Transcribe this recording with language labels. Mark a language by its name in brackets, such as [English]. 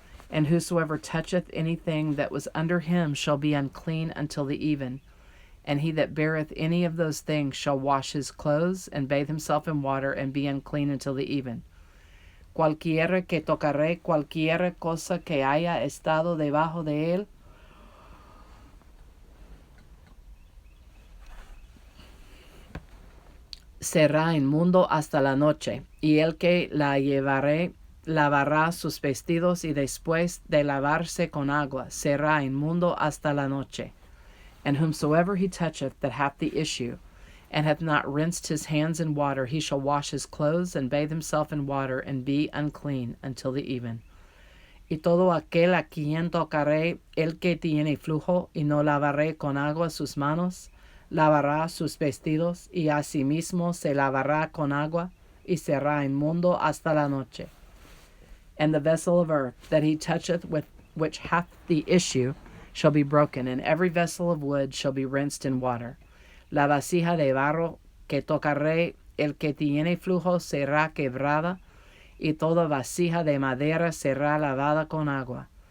[English] And whosoever toucheth anything that was under him shall be unclean until the even. And he that beareth any of those things shall wash his clothes, and bathe himself in water, and be unclean until the even. [Spanish] Cualquiera que tocare cualquiera cosa que haya estado debajo de él, será inmundo hasta la noche, y el que la llevare lavará sus vestidos, y después de lavarse con agua, será inmundo hasta la noche. [English] And whomsoever he toucheth that hath the issue, and hath not rinsed his hands in water, he shall wash his clothes, and bathe himself in water, and be unclean until the even. [Spanish] Y todo aquel a quien tocare el que tiene flujo, y no lavaré con agua sus manos, lavará sus vestidos, y asimismo se lavará con agua, y será inmundo hasta la noche. [English] And the vessel of earth that he toucheth with which hath the issue shall be broken, and every vessel of wood shall be rinsed in water. [Spanish] La vasija de barro que tocare el que tiene flujo será quebrada, y toda vasija de madera será lavada con agua.